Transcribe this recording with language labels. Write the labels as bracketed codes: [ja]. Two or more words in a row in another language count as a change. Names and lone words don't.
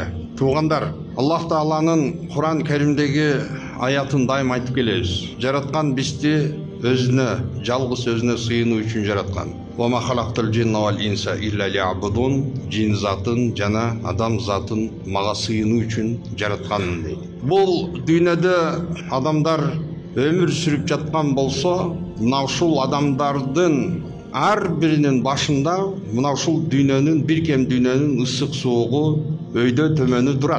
[ky] Туғандар, Аллах Тааланын Куран Керимдеги аятын дайым айтып келебиз. Жараткан бизди өзүнө, жалгыз өзүнө сыйынуу үчүн жараткан. [ar] وما خلقت الجن والإنس إلا ليعبدون. [ky] Жин затын жана адам затын мага сыйынуу үчүн жараткан дейт. Бул дүйнөдө адамдар өмүр сүрүп жаткан болсо, мына ушул адамдардын ар биринин башында мына ушул дүйнөнүн, бир кем дүйнөнүн ысык суугу, өйдө төмөнү турат.